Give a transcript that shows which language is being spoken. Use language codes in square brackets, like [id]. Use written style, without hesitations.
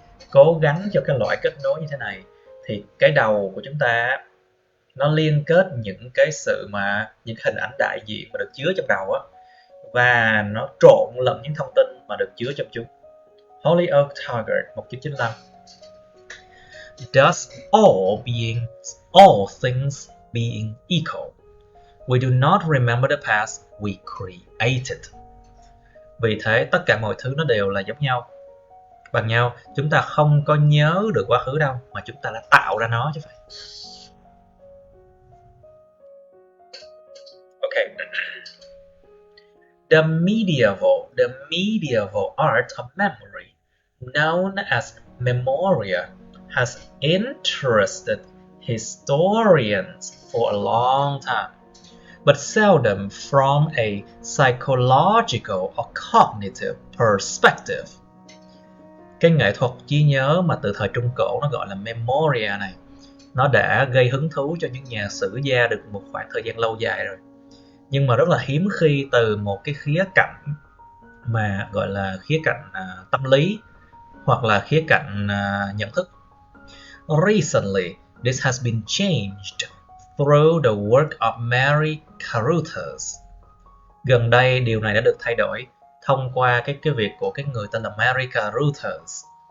[vi] Cố gắng cho cái loại kết nối như thế này thì cái đầu của chúng ta nó liên kết những cái sự mà những hình ảnh đại diện mà được chứa trong đầu á, và nó trộn lẫn những thông tin mà được chứa trong chúng. [en] Holyoake Taggart, 1995. Thus all things being equal, we do not remember the past we created. [vi] Vì thế tất cả mọi thứ nó đều là giống nhau, bằng nhau, chúng ta không có nhớ được quá khứ đâu, mà chúng ta đã tạo ra nó chứ phải. [en] Okay. The medieval art of memory, known as memoria, has interested historians for a long time, but seldom from a psychological or cognitive perspective. [vi] Cái nghệ thuật trí nhớ mà từ thời Trung Cổ nó gọi là memoria này, nó đã gây hứng thú cho những nhà sử gia được một khoảng thời gian lâu dài rồi. Nhưng mà rất là hiếm khi từ một cái khía cạnh mà gọi là khía cạnh tâm lý hoặc là khía cạnh nhận thức. [en] Recently, this has been changed through the work of Mary Carruthers. [vi] Gần đây điều này đã được thay đổi thông qua cái việc của cái người tên là Mary Carruthers.